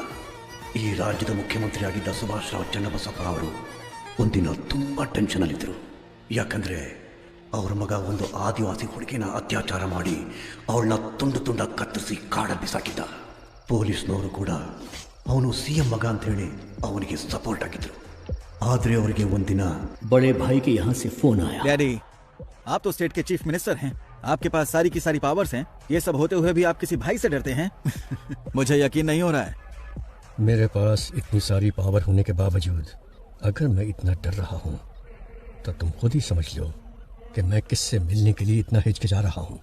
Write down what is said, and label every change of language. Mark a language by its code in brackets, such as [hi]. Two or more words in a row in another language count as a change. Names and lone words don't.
[kn] ಈ ರಾಜ್ಯದ ಮುಖ್ಯಮಂತ್ರಿ ಆಗಿದ್ದ ಸುಭಾಷ್ ರಾವ್ ಚನ್ನಬಸಪ್ಪ ಅವರು ಒಂದಿನ ತುಂಬಾ ಟೆನ್ಷನ್ ಅಲ್ಲಿದ್ದರು. ಯಾಕಂದ್ರೆ ಅವ್ರ ಮಗ ಒಂದು ಆದಿವಾಸಿ ಹುಡುಗಿನ ಅತ್ಯಾಚಾರ ಮಾಡಿ ಅವಳನ್ನ ತುಂಡು ತುಂಡ ಕತ್ತರಿಸಿ ಕಾಡಲ್ಲಿ ಬಿಸಾಕಿದ್ದ. ಪೊಲೀಸ್ನವರು ಕೂಡ ಅವನು ಸಿಎಂ ಮಗ ಅಂತ ಹೇಳಿ ಅವನಿಗೆ ಸಪೋರ್ಟ್ ಆಗಿದ್ರು. आदरे ಅವರಿಗೆ ಒಂದಿನ [hi] बड़े भाई के यहाँ से फोन आया। डैडी, आप तो स्टेट के चीफ मिनिस्टर हैं, आपके पास सारी की सारी पावर्स हैं, ये सब होते हुए भी आप किसी भाई से डरते हैं? मुझे यकीन नहीं हो रहा है। मेरे पास इतनी सारी पावर होने के बावजूद अगर मैं इतना डर रहा हूँ तो तुम खुद ही समझ लो कि मैं किससे मिलने के लिए इतना हिचकिचा रहा हूँ।